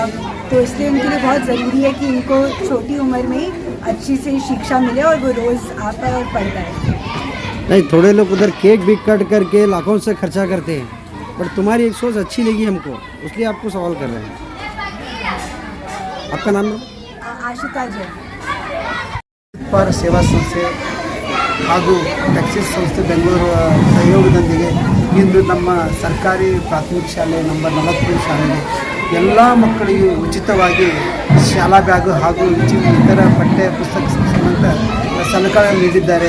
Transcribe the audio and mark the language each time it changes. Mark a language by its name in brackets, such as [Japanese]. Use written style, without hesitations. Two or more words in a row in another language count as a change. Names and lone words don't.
[Hindi] तो इसलिए उनके लिए बहुत ज़रूरी है कि उनको छोटी उम्र में ही अच्छी से शिक्षा मिले और वो रोज़ आता है और पढ़ता है। नहीं, थोड़े लोग उधर केक भी कट करके लाखों से खर्चा करते हैं, बट तुम्हारी एक सोच अच्छी लगी हमको, इसलिए आपको सवाल कर रहे हैं। आपका नाम है? आशिता जैन। [Kannada] पर ಸೇವಾ ಸಂಸ್ಥೆ ಹಾಗೂ ಟೆಕ್ಸಸ್ ಸಂಸ್ಥೆ ಬೆಂಗಳೂರು ಸಹಯೋಗದೊಂದಿಗೆ ಇಂದು ನಮ್ಮ ಸರ್ಕಾರಿ ಪ್ರಾಥಮಿಕ ಶಾಲೆ ನಂಬರ್ 43 ಶಾಲೆಗೆ ಎಲ್ಲ ಮಕ್ಕಳಿಗೂ ಉಚಿತವಾಗಿ ಶಾಲಾ ಬ್ಯಾಗು ಹಾಗೂ ಇತರ ಪಠ್ಯ ಪುಸ್ತಕ ಸಂಬಂಧ ಸಲಕರಣೆ ನೀಡಿದ್ದಾರೆ.